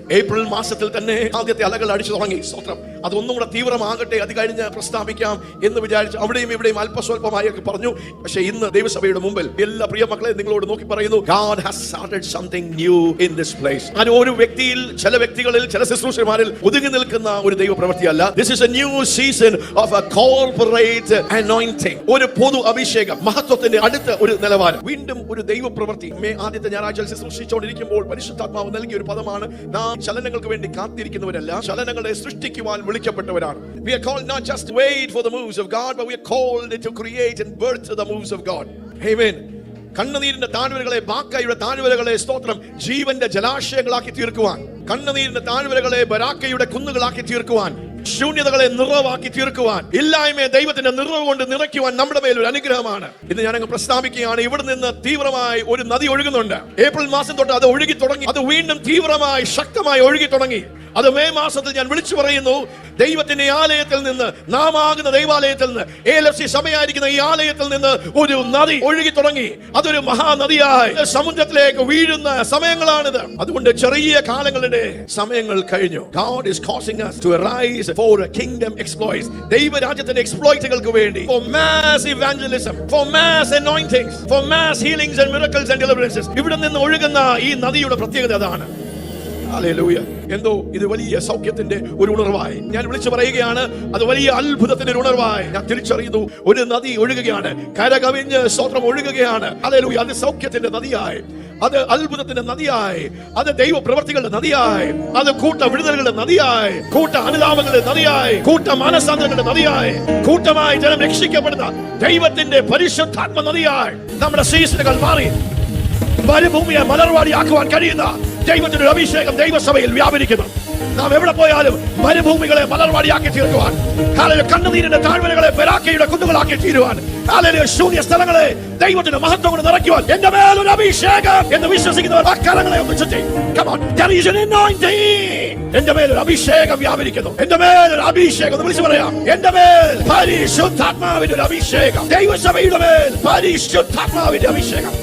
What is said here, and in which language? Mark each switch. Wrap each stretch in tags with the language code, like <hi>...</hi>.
<ml>April മാസത്തിൽ തന്നെ ആദ്യത്തെ അലകൾ അടിച്ചു തുടങ്ങി. സ്തോത്രം. അതൊന്നും കൂടെ തീവ്രമാകട്ടെ, അത് കഴിഞ്ഞ് പ്രസ്താവിക്കാം എന്ന് വിചാരിച്ച് അവിടെയും ഇവിടെയും അല്പസ്വല്പമായൊക്കെ പറഞ്ഞു. പക്ഷെ ഇന്ന് ദൈവസഭയുടെ മുമ്പിൽ എല്ലാ പ്രിയ മക്കളെ നിങ്ങളോട് നോക്കി പറയുന്നു,</ml> <en>God has started something new in this place.</en> <ml>അത് ഒരു വ്യക്തിയിൽ, ചില വ്യക്തികളിൽ, ചില ശുശ്രൂഷകന്മാരിൽ ഒതുങ്ങി നിൽക്കുന്ന ഒരു ദൈവപ്രവൃത്തിയല്ല.</ml> <en>This is a new season of a corporate anointing.</en> <ml>ഒരു പൊതു അഭിഷേകം, മഹത്വത്തിന്റെ അടുത്ത ഒരു നിലവാരം. വീണ്ടും ഒരു ദൈവപ്രവൃത്തി. ആദ്യത്തെ ഞായറാഴ്ച ശുശ്രൂഷിച്ചുകൊണ്ടിരിക്കുമ്പോൾ പരിശുദ്ധാത്മാവ് നൽകിയ ഒരു പദമാണ്, നാം ചലനങ്ങൾക്ക് വേണ്ടി കാത്തിരിക്കുന്നവരല്ല, ചലനങ്ങളെ സൃഷ്ടിക്കുവാൻ വിളിക്കപ്പെട്ടവരാണ്.</ml> <en>We are called not just to wait for the moves of God, but we are called to create and birth the moves of God. Amen.</en> <ml>കണ്ണുനീരിന്റെ താഴ്വരകളെ, ബാക്കയുടെ താഴ്വരകളെ സ്തോത്രം ജീവന്റെ ജലാശയങ്ങളാക്കി തീർക്കുവാൻ, കണ്ണുനീരിന്റെ താഴ്വരകളെ ബരാക്കയുടെ കുന്നുകളാക്കി തീർക്കുവാൻ, ശൂന്യതകളെ നിറവാക്കി തീർക്കുവാൻ, ഇല്ലായ്മയെ ദൈവത്തിന്റെ നിറവ് കൊണ്ട് നിറയ്ക്കുവാൻ നമ്മുടെ മേൽ ഒരു അനുഗ്രഹമാണ്. ഇന്ന് ഞാനങ്ങ് പ്രസ്താവിക്കുകയാണ്, ഇവിടെ നിന്ന് തീവ്രമായി ഒരു നദി ഒഴുകുന്നുണ്ട്. ഏപ്രിൽ മാസം തൊട്ട് അത് ഒഴുകി തുടങ്ങി. അത് വീണ്ടും തീവ്രമായി ശക്തമായി ഒഴുകി തുടങ്ങി. അത് മെയ് മാസത്തിൽ ഞാൻ വിളിച്ചു പറയുന്നു. ദൈവത്തിന്റെ ആലയത്തിൽ നിന്ന്, നാം ആകുന്ന ദൈവാലയത്തിൽ നിന്ന്, ALFC സമയമായിരിക്കുന്ന ഈ ആലയത്തിൽ നിന്ന് ഒരു നദി ഒഴുകി തുടങ്ങി. അതൊരു മഹാനദിയായി സമുദ്രത്തിലേക്ക് വീഴുന്ന സമയങ്ങളാണിത്. അതുകൊണ്ട് ചെറിയ കാലങ്ങളുടെ സമയങ്ങൾ കഴിഞ്ഞു.</ml> <en>God is causing us to arise for a kingdom exploits.</en> <ml>ദൈവരാജ്യത്തിന്റെ എക്സ്പ്ലോയിറ്റുകൾക്ക് വേണ്ടി,</ml> <en>for mass evangelism, for mass anointings, for mass healings and miracles and deliverances.</en> <ml>ഇവിടെ നിന്ന് ഒഴുകുന്ന ഈ നദിയുടെ പ്രത്യേകത അതാണ്. ഹല്ലേലൂയ. എന്തോ ഇത് വലിയ സൗഖ്യത്തിന്റെ ഒരു ഉണർവായി ഞാൻ വിളിച്ചു പറയുകയാണ്. അത് വലിയ അത്ഭുതത്തിന്റെ ഒരു ഉണർവായി ഞാൻ തിരിച്ചറിയുന്നു. ഒരു നദി ഒഴുകുകയാണ്, കരകവിഞ്ഞ് സ്തോത്രം ഒഴുകുകയാണ്. ഹല്ലേലൂയ. അത് സൗഖ്യത്തിന്റെ നദിയായി, അത് അത്ഭുതത്തിന്റെ നദിയായി, അത് ദൈവ പ്രവർത്തികളുടെ നദിയായി, അത് കൂട്ട വിടുതലുകളുടെ നദിയായി, കൂട്ട അനുതാപങ്ങളുടെ നദിയായി, കൂട്ട മാനസാന്തരങ്ങളുടെ നദിയായി, കൂട്ടമായി ജനം രക്ഷിക്കപ്പെടുന്ന ദൈവത്തിന്റെ പരിശുദ്ധാത്മ നദിയായി നമ്മുടെ സീസണുകൾ മാറി മരുഭൂമിയെ മലർവാടിയാക്കുവാൻ കഴിയുന്ന ദൈവത്തിന്റെ അഭിഷേകം ദൈവസഭയിൽ വ്യാപരിക്കുന്നു. നാം എവിടെ പോയാലും മരുഭൂമികളെ മലർവാടിയാക്കി തീർക്കുവാൻ, കണ്ണുനീരിന്റെ താഴ്വരകളെ പെരാക്കയുടെ കുന്നുകളാക്കി തീരുവാൻ, ശൂന്യ സ്ഥലങ്ങളെ ദൈവത്തിന്റെ മഹത്വം കൊണ്ട് നിറയ്ക്കുവാൻ എന്റെ മേലൊരു അഭിഷേകം എന്ന് വിശ്വസിക്കുന്നവർ ആ കരങ്ങളെ ഒന്ന് ചുറ്റി.</ml> <en>Come on, there is an anointing.</en> <ml>എന്റെ മേലൊരു അഭിഷേകം വ്യാപരിക്കുന്നു. എന്റെ മേലൊരു അഭിഷേകം എന്ന് വിളിച്ചു പറയാം. എന്റെ മേൽ പരിശുദ്ധാത്മാവിന്റെ ഒരു അഭിഷേകം, ദൈവസഭയുടെ മേൽ പരിശുദ്ധാത്മാവിന്റെ അഭിഷേകം.</ml>